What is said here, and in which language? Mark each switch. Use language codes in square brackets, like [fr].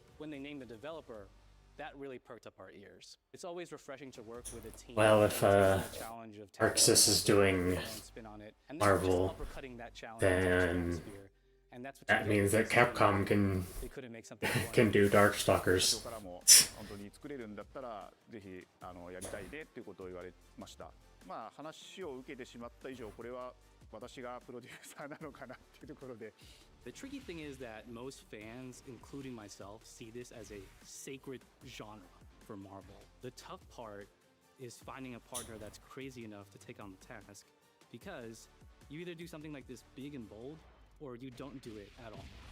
[en] When they named the developer, that really perked up our ears. It's always refreshing to work with a team. Well, if Arxis is doing Marvel, then that means that Capcom can do Darkstalkers. [ja] 本当に作れるんだったらぜひやりたいねっていうことを言われました。話を受けてしまった以上、これは私がプロデューサーなのかなっていうところで。 [en] The tricky thing is that most fans, including myself, see this as a sacred genre for Marvel. The tough part is finding a partner that's crazy enough to take on the task, because you either do something like this big and bold, or you don't do it at all.